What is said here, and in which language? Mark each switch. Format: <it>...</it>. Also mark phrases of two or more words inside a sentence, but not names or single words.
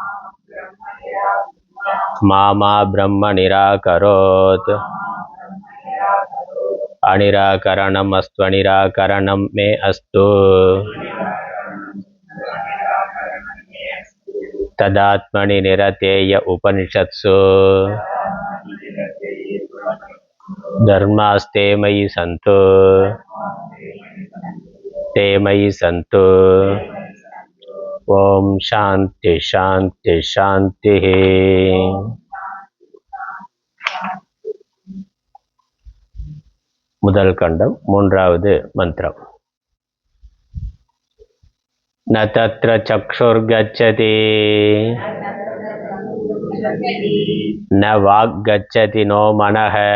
<sa>मा ब्रह्म निराकरोत् अनिराकरणमस्त्वनिराकरणं मे अस्तु तदात्मनि निरतेय उपनिषत्सु धर्मास्ते मयि सन्तु ते मयि सन्तु। ओम शांति शांति शांति।</sa> <ta>முதல் கண்டம் மூன்றாவது மந்திரம்.</ta> <sa>न तत्र चक्षुर्गच्छति न वाग्गच्छति नो मनः</sa>